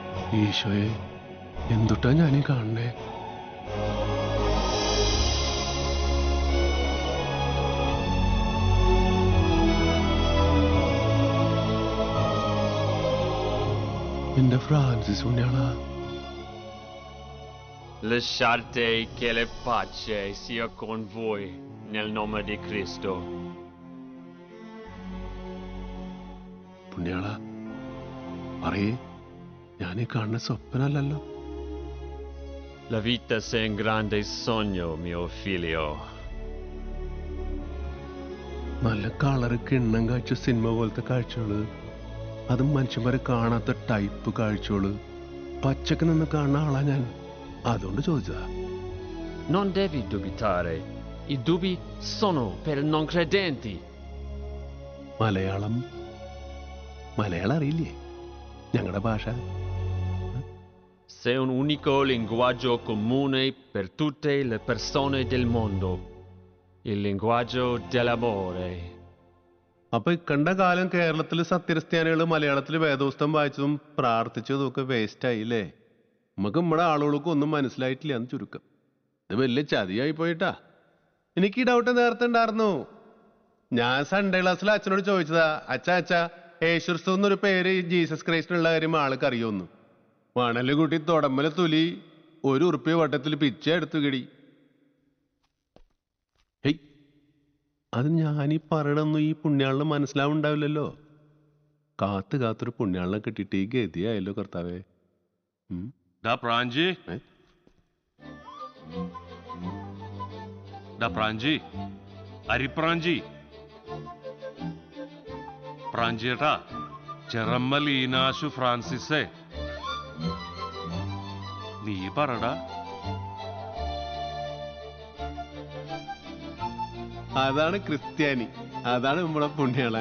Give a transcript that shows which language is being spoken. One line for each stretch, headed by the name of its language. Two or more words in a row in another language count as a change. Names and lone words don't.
Malayalam: ഈശോയെ, എന്തുട്ടാ ഞാനീ കാണണേ? എന്റെ ഫ്രാൻസിസ് പുണ്യാളാ.
Italian: Lasciate che la pace sia con voi nel nome di Cristo.
Malayalam: പുണ്യാളാ, പറയേ, ഞാനീ കാണുന്ന സ്വപ്നല്ലല്ലോ.
Italian: La vita è un grande sogno, mio figlio.
Malayalam: നല്ല കളറ് കിണ്ണം കാഴ്ച സിനിമ പോലത്തെ കാഴ്ചകള്, അതും മനുഷ്യന്മാരെ കാണാത്ത ടൈപ്പ് കാഴ്ചകള്. പച്ചക്ക് നിന്ന് കാണുന്ന ആളാ ഞാൻ, അതുകൊണ്ട് ചോദിച്ചതാ.
Italian: Non devi dubitare. I dubbi sono per non credenti.
Malayalam: മലയാളം അറിയില്ലേ ഞങ്ങളുടെ ഭാഷ?
Italian: C'è un unico linguaggio comune per tutte le persone del mondo. Il linguaggio dell'amore.
Malayalam: അപ്പൊ ഇക്കണ്ട കാലം കേരളത്തില് സത്യക്രിസ്ത്യാനികള് മലയാളത്തില് വേദോസ്തം വായിച്ചതും പ്രാർത്ഥിച്ചതും ഒക്കെ വേസ്റ്റ് ആയില്ലേ? നമുക്ക് നമ്മുടെ ആളുകൾക്കും ഒന്നും മനസ്സിലായിട്ടില്ല എന്ന് ചുരുക്കം. ഇത് വലിയ ചതിയായി പോയിട്ടാ. എനിക്ക് ഈ ഡൗട്ട് നേരത്തെ ഉണ്ടായിരുന്നു. ഞാൻ
English: Sunday classil
Malayalam: അച്ഛനോട് ചോദിച്ചതാ, അച്ഛാ യേശുക്രിസ്തു എന്നൊരു പേര് ജീസസ് ക്രൈസ്റ്റിനുള്ള കാര്യം ആൾക്ക് അറിയുമെന്ന്. മണല് കൂട്ടി തുടമ്പല തുലി ₹1 വട്ടത്തിൽ പിച്ച എടുത്തു കിടി. ഹേയ്, അത് ഞാനീ പറയണൊന്നും ഈ പുണ്യാളിന് മനസ്സിലാവുണ്ടാവില്ലല്ലോ. കാത്തൊരു പുണ്യാളിനെ കിട്ടിയിട്ട് ഈ ഗതിയായല്ലോ കർത്താവേ. ഡാ പ്രാഞ്ചി? ഡാ പ്രാഞ്ചി? Aripranji? പ്രാഞ്ചിയേട്ടാ, ചെറമ്മൽ ഈനാശു ഫ്രാൻസിസേ, നീ പറടാ. അതാണ് ക്രിസ്ത്യാനി, അതാണ് നമ്മളെ പുണ്യാളൻ.